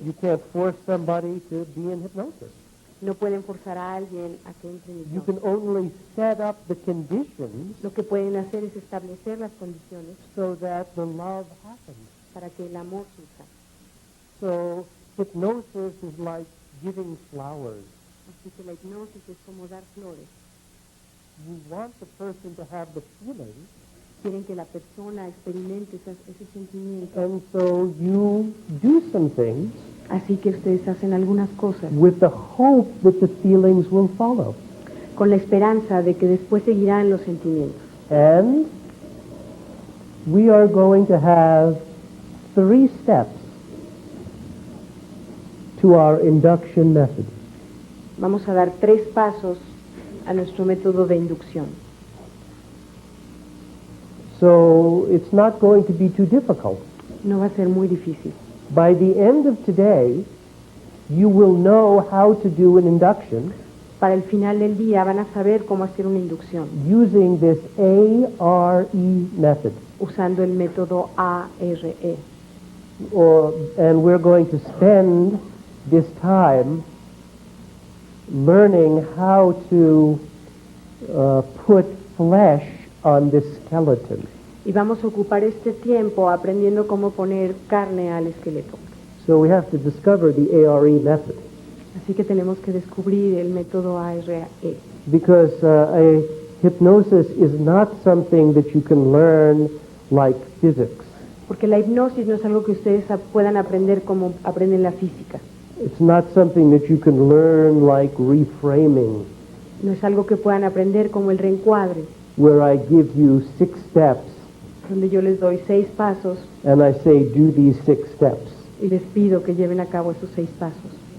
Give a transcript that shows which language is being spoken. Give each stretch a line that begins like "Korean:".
English: You can't force somebody to be in hypnosis.
Spanish: No pueden forzar a alguien a que entre en
English: You
Spanish: hipnosis.
English: can only set up the conditions
Spanish: Lo que pueden hacer es establecer las condiciones
English: so that the love happens.
Spanish: para que el amor surja.
English: So hypnosis is like giving flowers.
Spanish: Así que la hipnosis es como dar flores.
English: You want the person to have the feeling,
Spanish: Quieren que la persona experimente ese sentimiento.
English: and so you do some things
Spanish: Así que ustedes hacen algunas cosas
English: with the hope that the feelings will follow.
Spanish: con la esperanza de que después seguirán los sentimientos.
English: And we are going to have 3 steps to our induction method.
Spanish: Vamos a dar 3 pasos a nuestro método de inducción.
English: So it's not going to be too difficult.
Spanish: No va a ser muy difícil.
English: By the end of today, you will know how to do an induction
Spanish: Para el final del día van a saber cómo hacer una inducción
English: using this ARE method.
Spanish: usando el método ARE.
English: And we're going to spend this time learning how to put flesh on this skeleton.
Spanish: Y vamos a ocupar este tiempo aprendiendo cómo poner carne al esqueleto.
English: So we have to discover the ARE method,
Spanish: Así que tenemos que descubrir el método ARE.
English: because a hypnosis is not something that you can learn like physics.
Spanish: Porque la hipnosis no es algo que ustedes puedan aprender como aprenden la física.
English: It's not something that you can learn like reframing,
Spanish: No es algo que puedan aprender como el reencuadre,
English: where I give you 6 steps
Spanish: donde yo les doy 6 pasos
English: and I say, do these 6 steps.
Spanish: y les pido que lleven a cabo esos 6 pasos.